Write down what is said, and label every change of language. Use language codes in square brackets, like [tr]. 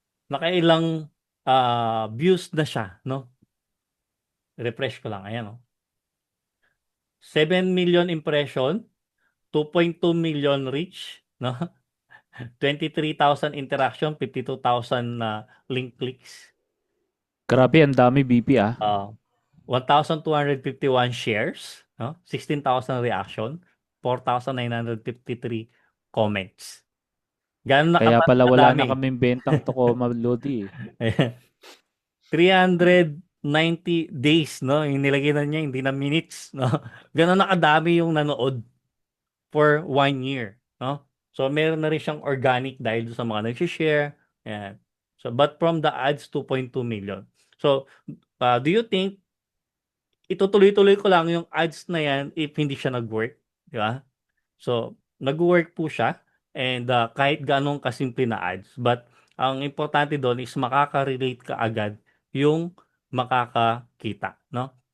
[tl] Nakailang views na siya, no? Refresh ko lang, ayan, no? [en] 7 million impression, 2.2 million reach, no? 23,000 interaction, 52,000 link clicks. [tl] Grabe, ang dami BP ah. [en] 1,251 shares, no? 16,000 reaction, 4,953 comments. Gano'n [tl] Kaya pala wala na kadami? kaming bentang Tacoma, Lodi. [en] Ayan. 390 days, no? [tl] Yung nilagay na niya, hindi na minutes, no? Gano'n na kadami yung nanood for 1 year, no? So, meron na rin siyang organic dahil sa mga nag-share. Ayan. [en] So, but from the ads, 2.2 million. So, do you think [tl] itutuloy-tuloy ko lang yung ads na yan if hindi siya nag-work, di ba? So, nag-work po siya and kahit ganong kasimple na ads. But, ang importante doon is makaka-relate ka agad yung makakakita, no?